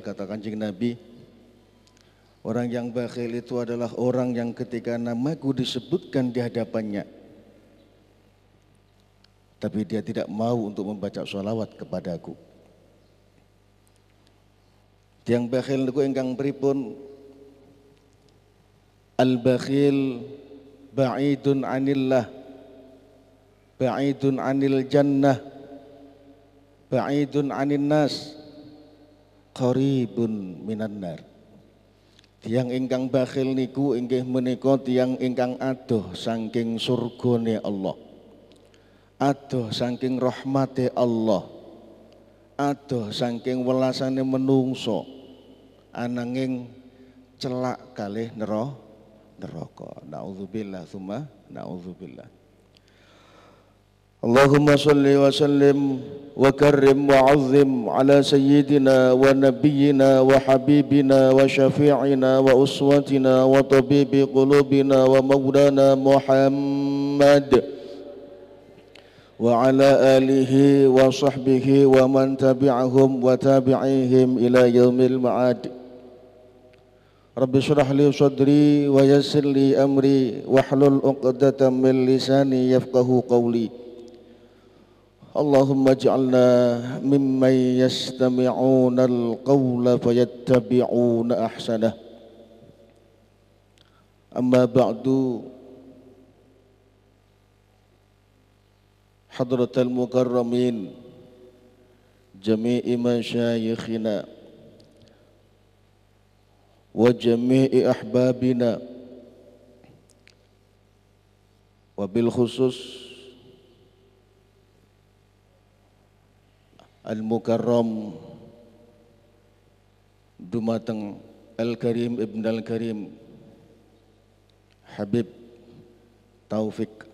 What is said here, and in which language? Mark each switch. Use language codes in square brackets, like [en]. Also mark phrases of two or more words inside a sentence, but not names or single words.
[id] Kata Kanjeng Nabi, orang yang bakhil itu adalah orang yang ketika namaku disebutkan di hadapannya tapi dia tidak mau untuk membaca sholawat kepadaku. [jv] Yang bakhil niku ingkang pripun? [ar] البخيل بعيد عن الله, بعيد عن الجنة، بعيد عن الناس، قريب من النار. [jv] Tiyang ingkang bakhil niku inggih menika tiyang ingkang adoh saking surgane Allah, adoh saking rahmate Allah, adoh saking welasane menungso, ananging celak kalih neraka. [ar] نعوذ بالله ثم نعوذ بالله. اللهم صل وسلم وكرم وعظم على سيدنا ونبينا وحبيبنا وشفيعنا وأسوتنا وطبيب قلوبنا ومولانا محمد وعلى آله وصحبه ومن تبعهم وتابعيهم إلى يوم المعاد. رب اشرح لي صدري ويسر لي أمري واحلل عقدة من لساني يفقهوا قولي. اللهم اجعلنا ممن يستمعون القول فيتبعون أحسنه. أما بعد. حضرات المكرمين جميع مشايخنا وجميع أحبابنا وبالخصوص المكرم dumateng الكريم ابن الكريم حبيب توفيق.